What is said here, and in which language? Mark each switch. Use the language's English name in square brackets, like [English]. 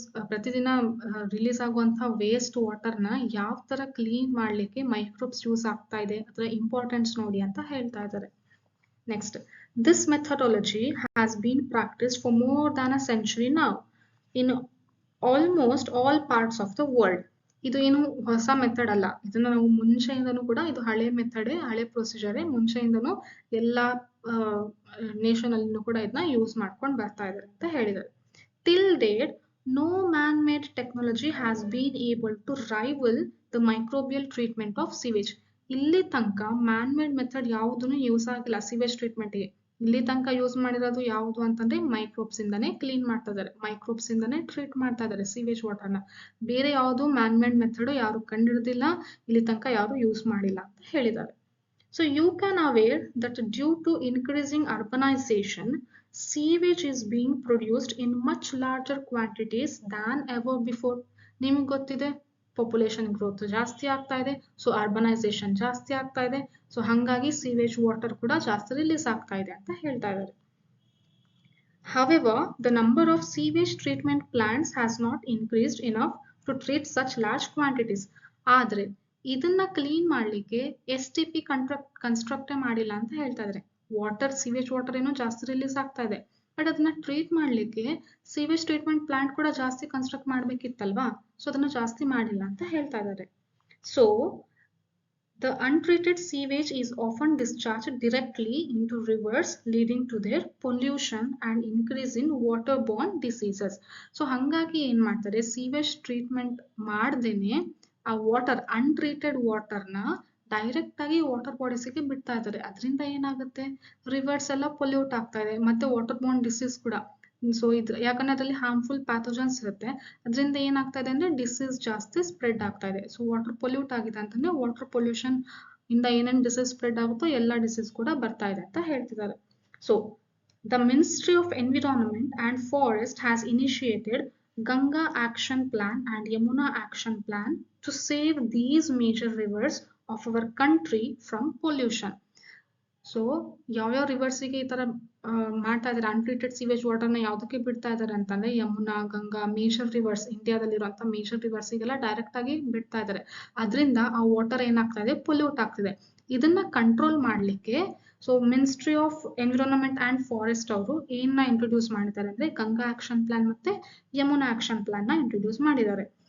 [Kannada] ಪ್ರತಿದಿನ ರಿಲೀಸ್ ಆಗುವಂತಹ ವೇಸ್ಟ್ ವಾಟರ್ನ ಯಾವ ತರ ಕ್ಲೀನ್ ಮಾಡ್ಲಿಕ್ಕೆ ಮೈಕ್ರೋಬ್ಸ್ ಯೂಸ್ ಆಗ್ತಾ ಇದೆ, ಅದರ ಇಂಪಾರ್ಟೆನ್ಸ್ ನೋಡಿ ಅಂತ ಹೇಳ್ತಾ ಇದ್ದಾರೆ. [English] Next, this methodology has been practiced for more than a century now in almost all parts of the world. [Kannada] ಇದು ಏನು ಹೊಸ ಮೆಥಡ್ ಅಲ್ಲ, ಇದನ್ನ ನಾವು ಮುಂಚೆಯಿಂದನೂ ಕೂಡ, ಇದು ಹಳೆ ಮೆಥಡ್, ಹಳೆ ಪ್ರೊಸೀಜರೇ, ಮುಂಚೆಯಿಂದನೂ ಎಲ್ಲಾ ನೇಷನ್ ಅಲ್ಲೂ ಕೂಡ ಇದನ್ನ ಯೂಸ್ ಮಾಡ್ಕೊಂಡು ಬರ್ತಾ ಇದ್ದಾರೆ ಅಂತ ಹೇಳಿದ್ದಾರೆ. [English] Till date, no man-made technology has been able to rival the microbial treatment of sewage. [Kannada] ಇಲ್ಲಿ ತನಕ ಮ್ಯಾನ್ ಮೇಡ್ ಮೆಥಡ್ ಯಾವುದನ್ನು ಯೂಸ್ ಆಗಿಲ್ಲ ಸಿವೇಜ್ ಟ್ರೀಟ್ಮೆಂಟ್ಗೆ. ಇಲ್ಲಿ ತನಕ ಯೂಸ್ ಮಾಡಿರೋದು ಯಾವುದು ಅಂತಂದ್ರೆ ಮೈಕ್ರೋಬ್ಸ್ ಇಂದಾನೆ ಕ್ಲೀನ್ ಮಾಡ್ತಾ ಇದ್ದಾರೆ, ಮೈಕ್ರೋಬ್ಸ್ ಇಂದಾನೆ ಟ್ರೀಟ್ ಮಾಡ್ತಾ ಇದ್ದಾರೆ ಸಿವೇಜ್ ವಾಟರ್ನ. ಬೇರೆ ಯಾವುದು ಮ್ಯಾನ್ ಮೇಡ್ ಮೆಥಡ್ ಯಾರು ಕಂಡಿಡ್ದಿಲ್ಲ, ಇಲ್ಲಿ ತನಕ ಯಾರು ಯೂಸ್ ಮಾಡಿಲ್ಲ ಅಂತ ಹೇಳಿದ್ದಾರೆ. [English] So you can aware that due to increasing urbanization, sewage is being produced in much larger quantities than ever before. [Kannada] ನಿಮಗೆ ಗೊತ್ತಿದೆ, ಪಾಪ್ಯುಲೇಷನ್ ಗ್ರೋತ್ ಜಾಸ್ತಿ ಆಗ್ತಾ ಇದೆ, ಸೊ ಅರ್ಬನೈಸೇಷನ್ ಜಾಸ್ತಿ ಆಗ್ತಾ ಇದೆ, ಸೊ ಹಂಗಾಗಿ ಸೀವೇಜ್ ವಾಟರ್ ಕೂಡ ಜಾಸ್ತಿ ರಿಲೀಸ್ ಆಗ್ತಾ ಇದೆ ಅಂತ ಹೇಳ್ತಾ ಇದ್ದಾರೆ. [English] However, the number of sewage treatment plants has not increased enough to treat such large quantities. [Kannada] ಆದ್ರೆ ಇದನ್ನ ಕ್ಲೀನ್ ಮಾಡ್ಲಿಕ್ಕೆ STP ಕನ್ಸ್ಟ್ರಕ್ಟ್ ಮಾಡಿಲ್ಲ ಅಂತ ಹೇಳ್ತಾ ಇದ್ದಾರೆ. ವಾಟರ್ ಸಿವೇಜ್ ವಾಟರ್ ಏನೋ ಜಾಸ್ತಿ ರಿಲೀಸ್ ಆಗ್ತಾ ಇದೆ, ಬಟ್ ಅದನ್ನ ಟ್ರೀಟ್ ಮಾಡ್ಲಿಕ್ಕೆ ಸಿವೇಜ್ ಟ್ರೀಟ್ಮೆಂಟ್ ಪ್ಲಾಂಟ್ ಕೂಡ ಜಾಸ್ತಿ ಕನ್ಸ್ಟ್ರಕ್ಟ್ ಮಾಡ್ಬೇಕಿತ್ತಲ್ವಾ, ಸೊ ಅದನ್ನ ಜಾಸ್ತಿ ಮಾಡಿಲ್ಲ ಅಂತ ಹೇಳ್ತಾ ಇದ್ದಾರೆ. [English] So the untreated sewage is often discharged directly into rivers, leading to their pollution and increase in waterborne diseases. [Kannada] So ಹಂಗಾಗಿ ಏನ್ ಮಾಡ್ತಾರೆ, ಸಿವೇಜ್ ಟ್ರೀಟ್ಮೆಂಟ್ ಮಾಡ್ದೇನೆ ಆ ವಾಟರ್, ಅನ್ಟ್ರೀಟೆಡ್ ವಾಟರ್ನ ಡೈರೆಕ್ಟ್ ಆಗಿ ವಾಟರ್ ಬಾಡೀಸ್ಗೆ ಬಿಡ್ತಾ ಇದ್ದಾರೆ. ಅದರಿಂದ ಏನಾಗುತ್ತೆ, ರಿವರ್ಸ್ ಎಲ್ಲ ಪೊಲ್ಯೂಟ್ ಆಗ್ತಾ ಇದೆ, ಮತ್ತೆ ವಾಟರ್ ಬೋರ್ನ್ ಡಿಸೀಸ್ ಕೂಡ. ಸೊ ಯಾಕಂದ್ರೆ ಅದರಲ್ಲಿ ಹಾರ್ಮ್ಫುಲ್ ಪ್ಯಾಥೋಜನ್ಸ್ ಇರುತ್ತೆ, ಅದರಿಂದ ಏನಾಗ್ತಾ ಇದೆ ಅಂದ್ರೆ ಡಿಸೀಸ್ ಜಾಸ್ತಿ ಸ್ಪ್ರೆಡ್ ಆಗ್ತಾ ಇದೆ. ಸೊ ವಾಟರ್ ಪೊಲ್ಯೂಟ್ ಆಗಿದೆ ಅಂತಂದ್ರೆ ವಾಟರ್ ಪೊಲ್ಯೂಷನ್ ಇಂದ ಏನೇನು ಡಿಸೀಸ್ ಸ್ಪ್ರೆಡ್ ಆಗುತ್ತೋ ಎಲ್ಲ ಡಿಸೀಸ್ ಕೂಡ ಬರ್ತಾ ಇದೆ ಅಂತ ಹೇಳ್ತಿದ್ದಾರೆ. [English] So the ministry of environment and forest has initiated Ganga Action Plan and Yamuna Action Plan to save these major rivers of our country from pollution. [Kannada] So ಯಾವ್ಯಾವ ರಿವರ್ಸಿಗೆ ಈ ತರ ಮಾಡ್ತಾ ಇದ್ದಾರೆ, ಅನ್ಟ್ರೀಟೆಡ್ ಸಿವೇಜ್ ವಾಟರ್ನ ಯಾವ್ದಕ್ಕೆ ಬಿಡ್ತಾ ಇದ್ದಾರೆ ಅಂತಂದ್ರೆ Yamuna, Ganga, major reverse, ಇಂಡಿಯಾದಲ್ಲಿರುವಂತ major ರಿವರ್ಸಿಗೆಲ್ಲ direct ಆಗಿ ಬಿಡ್ತಾ ಇದ್ದಾರೆ. ಅದರಿಂದ ಆ ವಾಟರ್ ಏನಾಗ್ತಾ ಇದೆ, ಪೊಲ್ಯೂಟ್ ಆಗ್ತಿದೆ. ಇದನ್ನ ಕಂಟ್ರೋಲ್ ಮಾಡ್ಲಿಕ್ಕೆ so ministry of environment and forest ಅವರು ಏನ್ನ ಇಂಟ್ರೊಡ್ಯೂಸ್ ಮಾಡಿದ್ದಾರೆ ಅಂದ್ರೆ ಗಂಗಾ ಆಕ್ಷನ್ ಪ್ಲಾನ್ ಮತ್ತೆ ಯಮುನಾ ಆಕ್ಷನ್ ಪ್ಲಾನ್ ನ ಇಂಟ್ರೊಡ್ಯೂಸ್ ಮಾಡಿದ್ದಾರೆ.